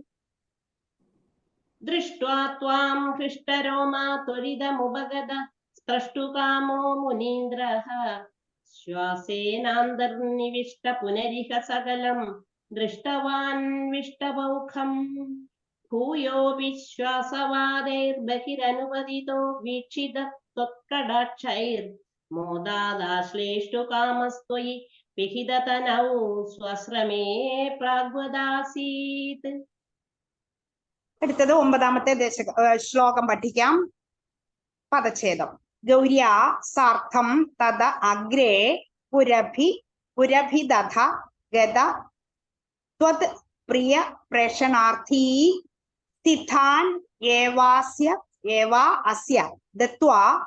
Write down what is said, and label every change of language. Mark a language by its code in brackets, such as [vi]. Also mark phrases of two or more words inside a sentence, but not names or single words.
[sa] दृष्ट्वा त्वां हृष्टरोमा त्वरितमुपगत स्प्रष्टुकामो मुनीन्द्रः श्वासेनान्तर्निविष्ट पुनरिह सकलं दृष्टवान् विष्टपौखं भूयो विश्वासवादैर्बहिरनुपतितो वीक्षितत्वत्कटाक्षैर्मोदादाश्लेष्टुकामस्त्वयि पिहिततनौ स्वश्रमे प्राग्वदासीत्. [ml] അടുത്തത് 9ാമത്തെ ശ്ലോകം പഠിക്കാം. പദച്ഛേദം. [sa] गौर्या सार्थं तद अग्रे पुरभिदध गत त्वत् प्रिय प्रेषणार्थी स्थितान् एवा अस्य दत्वा